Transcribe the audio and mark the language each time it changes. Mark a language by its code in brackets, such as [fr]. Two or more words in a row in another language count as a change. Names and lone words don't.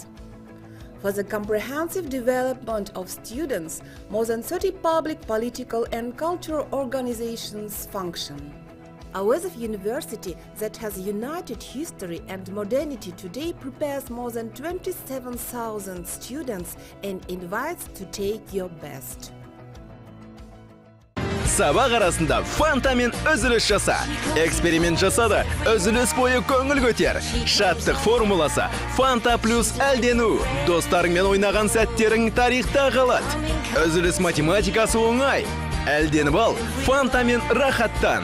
[en] For the comprehensive development of students, more than 30 public, political and cultural organizations function. S.A.S University, that has united history and modernity today, prepares more than 27,000 students and invites to take your best. [kk] Сабақ арасында фантамен үзіліс жаса. Эксперимент жасады, үзіліс бойы көңіл көтер. Шаттық формуласы Фанта плюс әлдену. Достарыңмен ойнаған сәттерің тарихта қалады. Үзіліс математикасы оңай. Әлденіп ал, фантамен рахаттан.